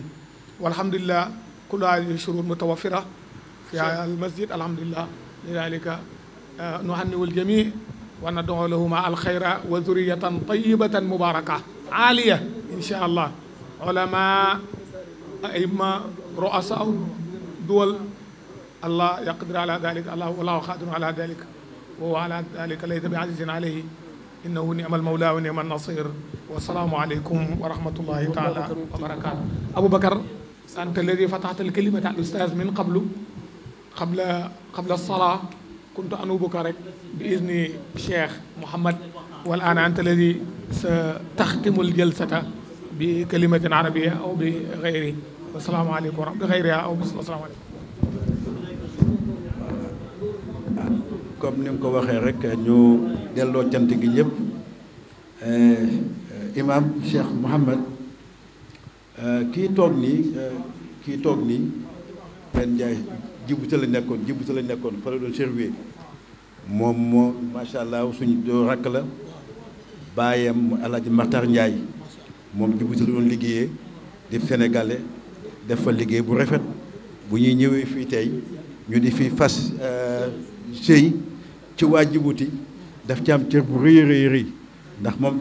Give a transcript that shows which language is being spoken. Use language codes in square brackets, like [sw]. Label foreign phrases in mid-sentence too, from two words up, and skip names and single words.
[ar] والحمد لله كل هذه شروط متوفرة في المسجد. الحمد لله لذلك نهنئ الجميع وندعو لهما الخير وذرية طيبة مباركة عالية إن شاء الله. علماء أئمة رؤساء دول الله يقدر على ذلك. الله والله قادر على ذلك وهو على ذلك ليس بعزيز عليه إنه نعم المولى ونعم النصير. والسلام عليكم ورحمة الله تعالى وبركاته. أبو بكر أنت الذي فتحت الكلمة على الأستاذ من قبل الصلاة كنت أنوبك رك بإذن الشيخ محمد والآن أنت الذي ستختم الجلسة بكلمة عربية أو بغيره والسلام عليكم بغيرها أو السلام عليكم. [wo] comme ni nga ko waxee rek ñu delloo cant gi ñëpp imam Cheikh Mouhamed kii toog nii ren Ndiaye Djibouti la nekkoon fa la doon servir moom moo [ar] ما شاء الله [wo] suñu rakk la baayam Alaaji Makhtar Ndiaye moom Djibouti la doon liggéeyee di sénégalais def fa liggéey bu rafet bu ñuy ñëwee fii tey ñu di fi fas sëy ci waa Djibouti daf ci am cër bu rëy ndax moom